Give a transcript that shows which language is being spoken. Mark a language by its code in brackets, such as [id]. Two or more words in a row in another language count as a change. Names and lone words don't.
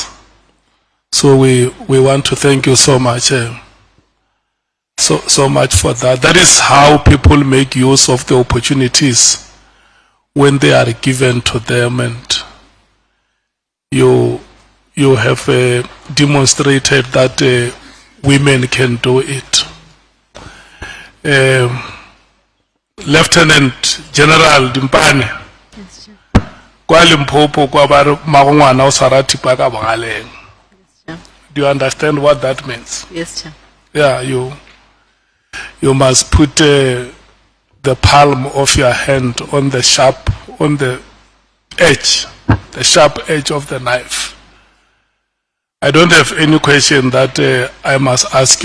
[en] So we want to thank you so much, so much for that. That is how people make use of the opportunities when they are given to them, and you have demonstrated that women can do it. [tn] Lieutenant General Dimpane, kwa Limpopo kwa ba magongwana o tshwara thipa ka bogaleng. [en] Do you understand what that means? Yes, Chair. Yeah, you must put the palm of your hand on the sharp edge of the knife. I don't have any question that I must ask you.